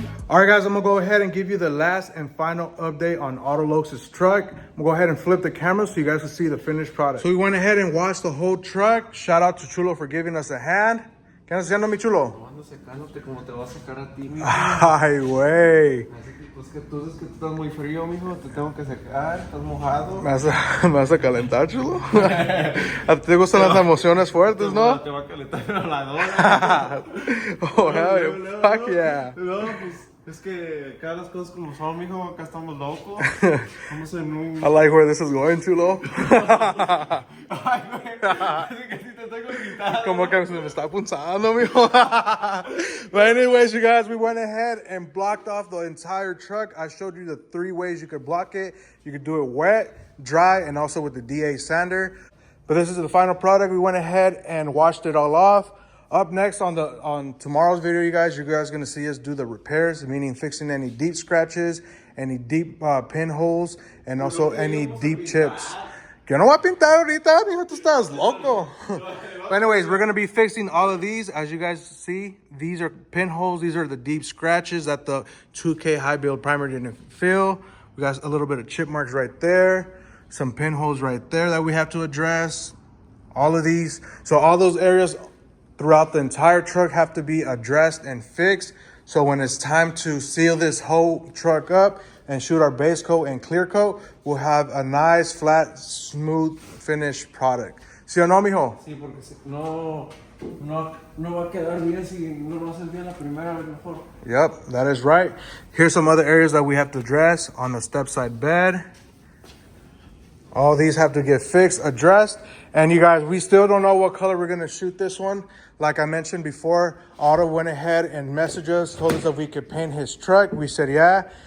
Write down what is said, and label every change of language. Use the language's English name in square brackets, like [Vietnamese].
[English] All right, guys, I'm gonna go ahead and give you the last and final update on Autolux' truck. I'm gonna go ahead and flip the camera so you guys can see the finished product. So we went ahead and washed the whole truck. Shout out to Chulo for giving us a hand. [Spanish] ¿Qué andas haciendo, mi chulo? No ando secándote como te va a secar a ti, mijo. Ay, güey. Así que, pues que tú dices que tú estás muy frío, mijo. Te tengo que secar, estás mojado. Me vas a calentar, chulo? ¿A ti te gustan las emociones fuertes, no? Te va a calentar la ladora. [English] Oh, hell yeah. Fuck yeah. [Spanish] No, pues es que acá las cosas como son, mijo. Acá estamos locos. Estamos en un. [English] I like where this is going, chulo. [Spanish] Ay, güey. Así que sí te tengo gritado. Como que se me está punzando, mijo. [English] But anyways, you guys, we went ahead and blocked off the entire truck. I showed you the 3 ways you could block it. You could do it wet, dry, and also with the DA sander. But this is the final product. We went ahead and washed it all off. Up next on tomorrow's video, you guys are gonna see us do the repairs, meaning fixing any deep scratches, any deep pinholes, and also any deep chips. [Spanish] Que no voy a pintar ahorita, mijo, tú estás loco. [English] But anyways, we're gonna be fixing all of these. As you guys see, these are pinholes. These are the deep scratches that the 2K high build primer didn't fill. We got a little bit of chip marks right there, some pinholes right there that we have to address. All of these, so all those areas throughout the entire truck have to be addressed and fixed. So when it's time to seal this whole truck up and shoot our base coat and clear coat, we'll have a nice, flat, smooth, finished product. [Spanish] ¿Sí o no, mijo? Sí, porque no va a quedar bien si no lo haces bien la primera vez mejor. [English] Yep, that is right. Here's some other areas that we have to address on the step side bed. All these have to get fixed, addressed. And you guys, we still don't know what color we're gonna shoot this one. Like I mentioned before, Otto went ahead and messaged us, told us if we could paint his truck. We said, yeah.